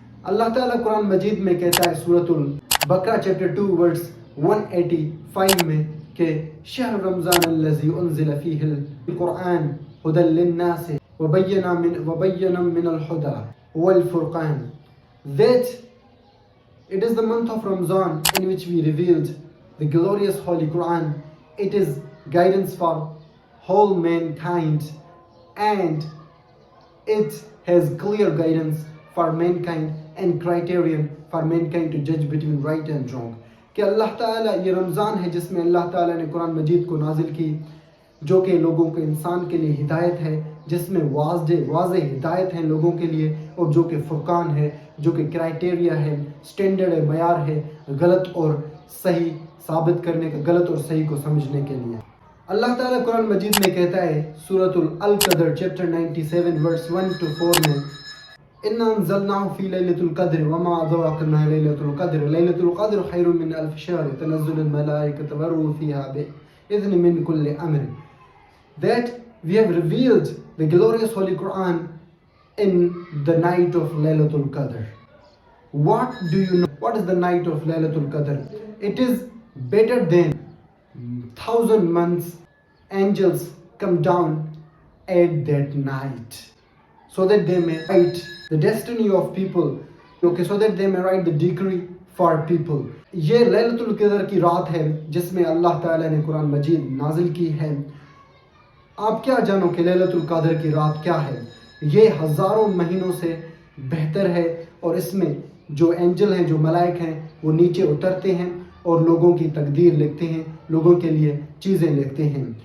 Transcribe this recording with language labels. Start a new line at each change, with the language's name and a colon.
Urdu: اللہ تعالیٰ قرآن مجید میں کہتا ہے سورۃ البقرہ چیپٹر 2 ورس 185 میں کہ
Arabic: شہر رمضان الذی انزل فیہ القرآن ھدی للناس وبینا من الہدی والفرقان.
English: That it is the month of Ramadan in which we revealed the glorious Holy Quran. It is guidance for whole mankind and it has clear guidance for mankind and criterion for mankind to judge between right and wrong.
Urdu: کہ اللہ تعالیٰ یہ رمضان ہے جس میں اللہ تعالیٰ نے قرآن مجید کو نازل کی جو کہ لوگوں کے انسان کے لیے ہدایت ہے، جس میں واضح ہدایت ہے لوگوں کے لیے، اور جو کہ فرقان ہے، جو کہ کرائٹیریا ہے، سٹینڈرڈ ہے، معیار ہے غلط اور صحیح ثابت کرنے کا، غلط اور صحیح کو سمجھنے کے لیے. اللہ تعالیٰ قرآن مجید میں کہتا ہے سورۃ القدر چیپٹر 97 ورس 1 to 4 میں
Arabic: اِنَّا أَنزَلْنَاهُ فِي لَيْلَةِ الْقَدْرِ وَمَا أَدْرَاكَ مَا لَيْلَةُ الْقَدْرِ لَيْلَةُ الْقَدْرِ خَيْرٌ مِّنْ أَلْفِ شَهْرٍ تَنَزَّلُ الْمَلَائِكَةُ وَالرُّوحُ فِيهَا بِإِذْنِ مِنْ كُلِّ أَمْرٍ.
English: That we have revealed the glorious Holy Quran in the night of Laylatul Qadr. What do you know? What is the night of Laylatul Qadr? It is better than 1,000 months. Angels come down at that night so that they may write the destiny of people. Okay, so that they may write the decree for people.
Urdu: یہ لیلۃ القدر کی رات ہے جس میں اللہ تعالیٰ نے قرآن مجید نازل کی ہے. آپ کیا جانو کہ لیلۃ القدر کی رات کیا ہے؟ یہ ہزاروں مہینوں سے بہتر ہے اور اس میں جو اینجل ہیں، جو ملائک ہیں، وہ نیچے اترتے ہیں اور لوگوں کی تقدیر لکھتے ہیں، لوگوں کے لیے چیزیں لکھتے ہیں.